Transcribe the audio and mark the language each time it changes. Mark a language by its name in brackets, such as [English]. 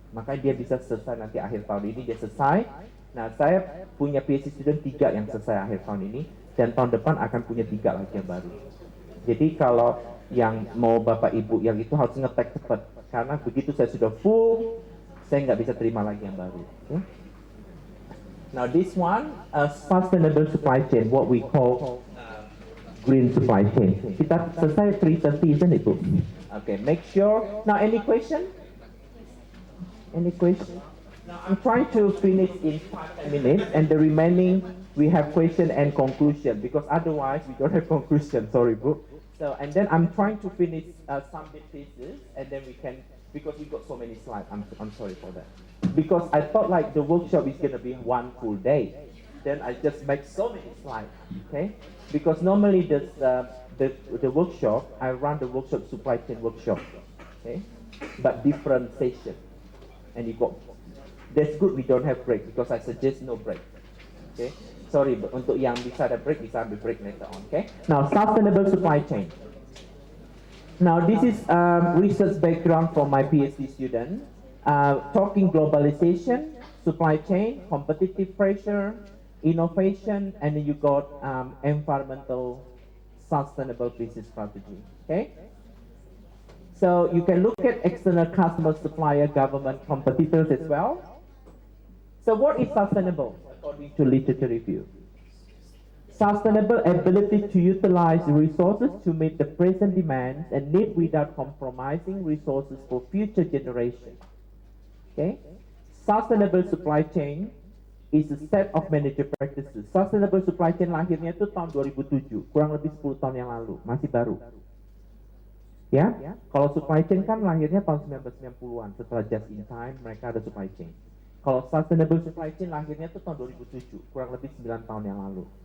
[Indonesian] Makanya dia bisa selesai nanti akhir tahun ini dia selesai. Nah, saya punya PhD student 3 yang selesai akhir tahun ini, dan tahun depan akan punya 3 lagi yang baru. Jadi kalau yang mau Bapak Ibu yang itu harus ngetek cepat, karena begitu saya sudah full, saya nggak bisa terima lagi yang baru. [English] Okay? Now this one, sustainable supply chain, what we call green supply chain. [Indonesian] Kita selesai [English] 3:30, isn't it, Bu? Okay, make sure. Now, any question? Any question? Now, I'm trying to finish in 5 minutes, and the remaining we have question and conclusion, because otherwise we don't have conclusion. Sorry, Bu. So, and then I'm trying to finish some bit pieces, and then we can, because we got so many slides. I'm sorry for that. Because I thought like the workshop is gonna be 1 full day. Then I just make so many slides. Okay? Because normally the workshop, I run the workshop supply chain workshop. Okay? But different session, and you got. That's good we don't have break, because I suggest no break. Okay? Sorry, but [Indonesian] untuk yang bisa ada break, bisa ambil break [English] later on. Okay? Now, sustainable supply chain. Now, this is research background from my PhD student. Talking globalization, supply chain, competitive pressure, innovation, and then you got environmental sustainable business strategy. Okay? So you can look at external customers, supplier, government, competitors as well. So what is sustainable according to literature review? Sustainable ability to utilize resources to meet the present demands and need without compromising resources for future generations. Okay? Sustainable supply chain is a set of manager practices. [Indonesian] Sustainable supply chain lahirnya itu tahun 2007, kurang lebih 10 tahun yang lalu, masih baru. Ya, kalau supply chain kan lahirnya tahun 1990-an, setelah just in time mereka ada supply chain. Kalau sustainable supply chain lahirnya itu tahun 2007, kurang lebih 9 tahun yang lalu.